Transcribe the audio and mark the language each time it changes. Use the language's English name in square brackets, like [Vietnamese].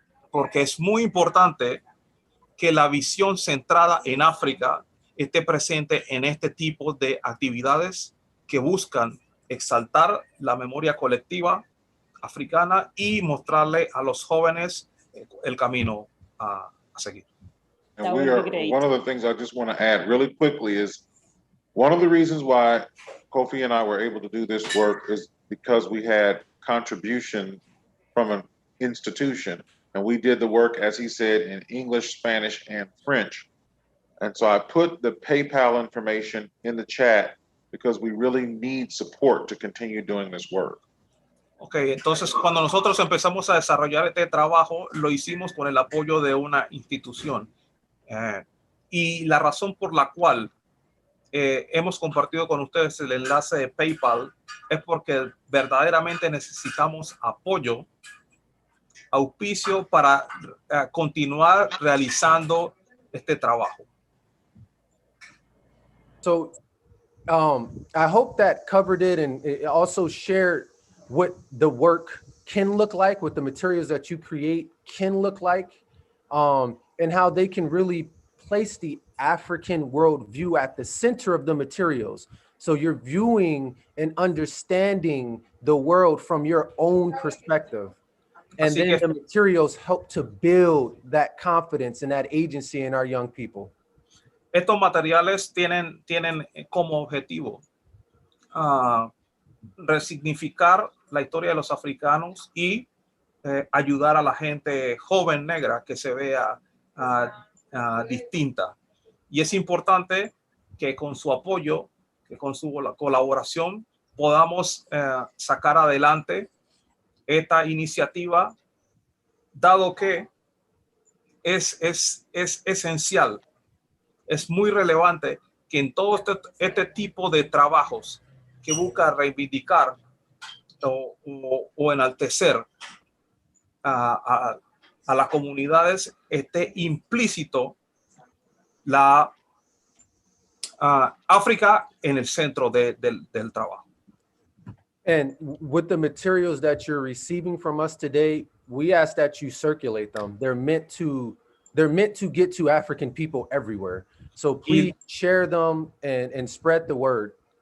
[Spanish] porque es muy importante que la visión centrada en África esté presente en este tipo de actividades que buscan exaltar la memoria colectiva africana y mostrarle a los jóvenes el camino a seguir. [English] And one of the things I just want to add really quickly is one of the reasons why Kofi and I were able to do this work is because we had contribution from an institution, and we did the work, as he said, in English, Spanish, and French. And so I put the PayPal information in the chat because we really need support to continue doing this work. [Spanish] Okay, entonces cuando nosotros empezamos a desarrollar este trabajo, lo hicimos con el apoyo de una institución. Y la razón por la cual hemos compartido con ustedes el enlace de PayPal es porque verdaderamente necesitamos apoyo, auspicio para continuar realizando este trabajo. [English] So I hope that covered it, and it also shared what the work can look like, what the materials that you create can look like, and how they can really place the African worldview at the center of the materials. So you're viewing and understanding the world from your own perspective. And then the materials help to build that confidence and that agency in our young people. [Spanish] Estos materiales tienen como objetivo resignificar la historia de los africanos y ayudar a la gente joven negra que se vea distinta. Y es importante que con su apoyo, que con su colaboración podamos sacar adelante esta iniciativa, dado que es esencial, es muy relevante que en todo este tipo de trabajos que busca reivindicar o enaltecer a las comunidades esté implícito la África en el centro del trabajo. [English] And with the materials that you're receiving from us today, we ask that you circulate them. They're meant to get to African people everywhere. So please share them and spread the word.